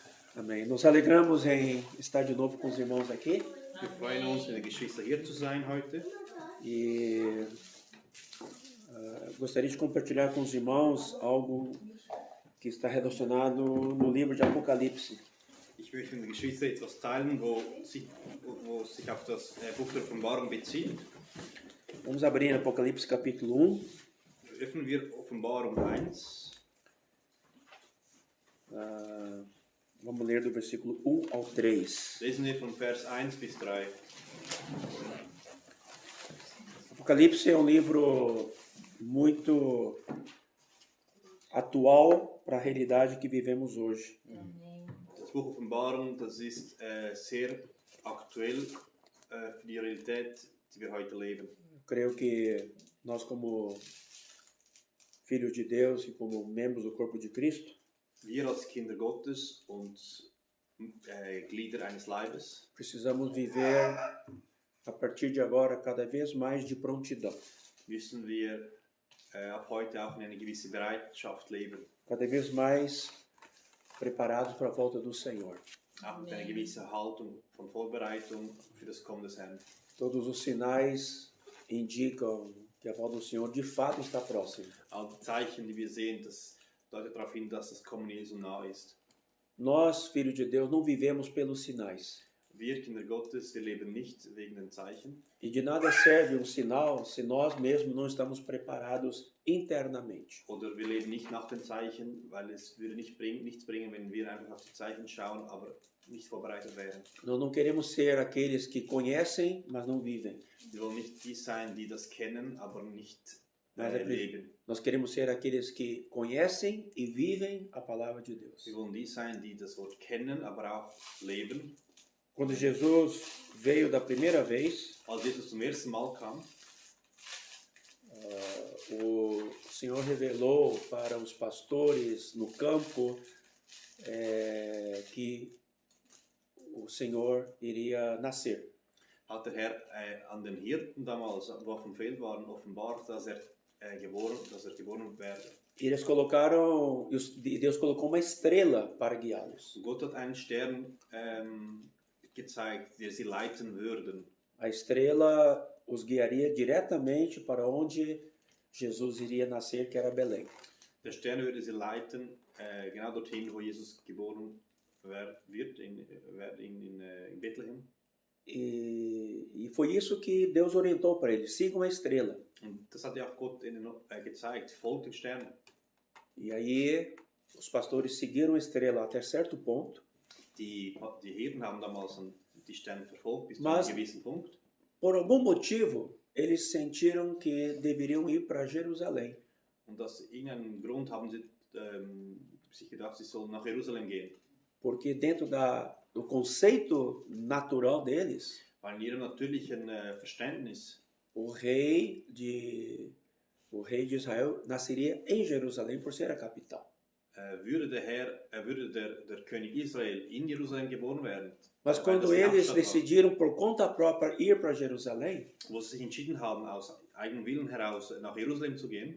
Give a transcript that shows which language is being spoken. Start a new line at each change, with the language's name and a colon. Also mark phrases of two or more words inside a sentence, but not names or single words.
Portuguese: Amém. Nos alegramos em estar de novo com os irmãos aqui.
German: Wir freuen uns, mit den Geschwistern hier zu sein heute.
Portuguese: E gostaria de compartilhar com os irmãos algo que está relacionado no livro de Apocalipse.
German: Ich möchte mit den Geschwistern etwas teilen, wo sich auf das Buch der Offenbarung bezieht.
Portuguese: Vamos abrir em Apocalipse capítulo 1.
German: Öffnen wir Offenbarung 1.
Portuguese: Vamos ler do versículo 1 ao 3.
German: Lesen wir von Vers 1 bis 3.
Portuguese: Apocalipse é um livro muito atual para a realidade que vivemos hoje.
German: Das Buch Offenbarung, das ist sehr aktuell für die Realität, die wir heute leben.
Portuguese: Eu creio que nós, como filhos de Deus e como membros do corpo de Cristo,
German: Wir als Kinder Gottes und Glieder eines Leibes
Portuguese: precisamos viver a partir de agora cada vez mais de prontidão,
German: müssen wir ab heute auch in eine gewisse Bereitschaft leben,
Portuguese: cada vez mais preparados para a volta do Senhor.
German: auch mit einer gewissen Haltung von Vorbereitung für das Kommen des Herrn.
Portuguese: Todos os sinais indicam que a volta do Senhor de fato está próxima.
German: All die Zeichen, die wir sehen, das deutet darauf hin, dass das Kommen Jesu nahe ist.
Portuguese: Nós, filhos de Deus, não vivemos pelos sinais.
German: Wir Kinder Gottes, wir leben nicht wegen den Zeichen.
Portuguese: E de nada serve um sinal se nós mesmos não estamos preparados internamente.
German: Oder wir leben nicht nach den Zeichen, weil es würde nichts bringen, wenn wir einfach auf die Zeichen schauen, aber nicht vorbereitet wären.
Portuguese: Nós não queremos ser aqueles que conhecem, mas não vivem.
German: Wir wollen nicht die sein, die das kennen, aber nicht
Portuguese: Mas
German: leben.
Portuguese: nós queremos ser aqueles que conhecem e vivem a palavra de Deus.
German: Wir wollen die sein, die das Wort kennen, aber auch leben.
Portuguese: Quando Jesus veio da primeira vez,
German: Als Jesus zum ersten Mal kam,
Portuguese: o Senhor revelou para os pastores no campo que o Senhor iria nascer.
German: hat der Herr an den Hirten damals, wo auf dem Feld waren, offenbart, dass er geboren werde.
Portuguese: E eles colocaram, Deus colocou uma estrela para guiá-los.
German: Gott hat einen Stern gezeigt, der sie leiten würden.
Portuguese: A estrela os guiaria diretamente para onde Jesus iria nascer, que era Belém.
German: Der Stern würde sie leiten, genau dorthin, wo Jesus geboren wird, in Bethlehem.
Portuguese: E foi isso que Deus orientou para eles: sigam a estrela.
German: Und das hat ja auch Gott ihnen gezeigt, folgt den Sternen.
Portuguese: E aí os pastores seguiram a estrela até certo ponto.
German: Die Hirten haben damals die Sterne verfolgt bis zu
Portuguese: Mas-
German: einem gewissen Punkt.
Portuguese: Por algum motivo, eles sentiram que deveriam ir para Jerusalém.
German: Und aus irgendeinem Grund haben sie sich gedacht, sie sollen nach Jerusalem gehen.
Portuguese: Porque dentro do conceito natural deles,
German: Weil in ihrem natürlichen Verständnis
Portuguese: o rei de Israel nasceria em Jerusalém por ser a capital.
German: würde der König Israel in Jerusalem geboren werden.
Portuguese: Mas
German: Weil
Portuguese: quando
German: das die
Portuguese: eles
German: Hauptstadt war.
Portuguese: decidiram por conta própria ir para Jerusalém,
German: Wo sie sich entschieden haben, aus eigenem Willen heraus nach Jerusalem zu gehen,